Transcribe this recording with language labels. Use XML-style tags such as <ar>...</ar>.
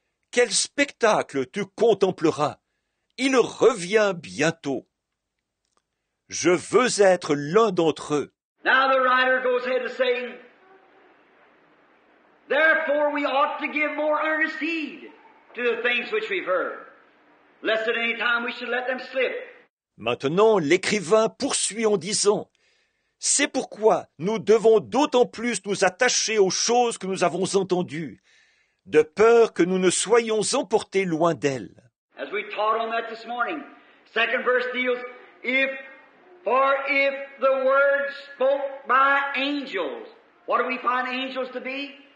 <fr>Quel spectacle tu contempleras. Il revient bientôt. Je veux être l'un d'entre eux.</fr> <en>Now the writer goes ahead to say, therefore we ought to give more earnest heed to the things which we've heard, lest at any time we should let them slip.</en> <fr>Maintenant, l'écrivain poursuit en disant, c'est pourquoi nous devons d'autant plus nous attacher aux choses que nous avons entendues, de peur que nous ne soyons emportés loin d'elles.</fr> <en>As we taught on that this morning, second verse deals, if the word spoke by angels, what do we find angels to be?</en>